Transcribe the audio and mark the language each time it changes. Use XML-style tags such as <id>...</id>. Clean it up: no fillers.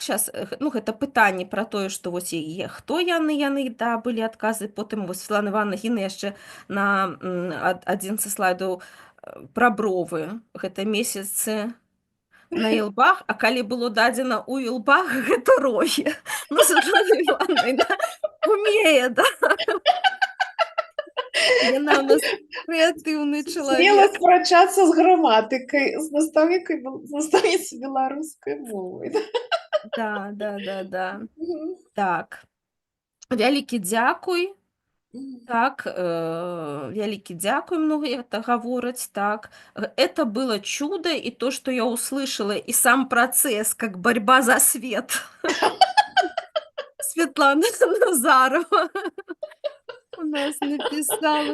<be>Щас, ну, гэта пытанні пра тое, што вось хто яны, да, былі адказы. Потым вось Светлана Івановна гіне яшчэ на адзін са слайдаў пра бровы. Гэта месяцы на ілбах, а калі было дадзена ў ілбах, гэта рогі. Ну, Светлана Івановна умее, да? Яна ў нас крэатыўны Смела чалавек. спрачацца з граматыкай, з настаўніцай беларускай мовы. Да. Мгм. Так. Вялікі дзякуй. М. Так, вялікі дзякуй, многія гэта гавораць, так.</be> <ru>Это было чудо, и то, что я услышала, и сам процесс, как борьба за свет. Светлана Назарова у нас написала.</ru>